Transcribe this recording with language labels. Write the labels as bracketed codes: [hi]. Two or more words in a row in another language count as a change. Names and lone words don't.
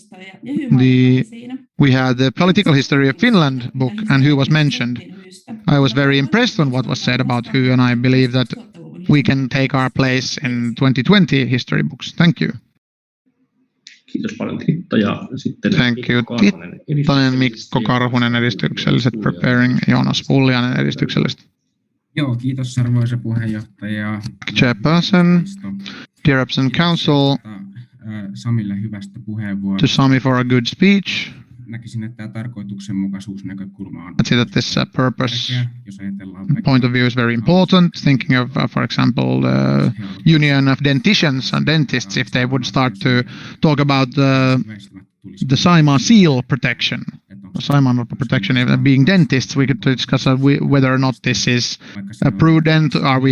[en] We had the Political History of Finland book, and WHO was mentioned. I was very impressed on what was said about WHO, and I believe that we can take our place in 2020 history books. Thank you. Thank you, [fi] Tiittonen, Mikko Karhunen edistykselliset, preparing Joonas Pulliainen edistykselliset. Joo, kiitos arvoisa puheenjohtaja. [en] Chairperson, dear representative council, [fi] Samille hyvästä puheenvuorosta. [en] To Sami for a good speech. [fi] Näkisin, että tämä tarkoituksenmukaisuusnäkökulma on. [en] I'd say that this purpose point of view is very important. Thinking of, for example, the Union of Denticians and Dentists, if they would start to talk about the Saimaa seal protection, Saimaa protection, being dentists, we could discuss whether or not this is prudent.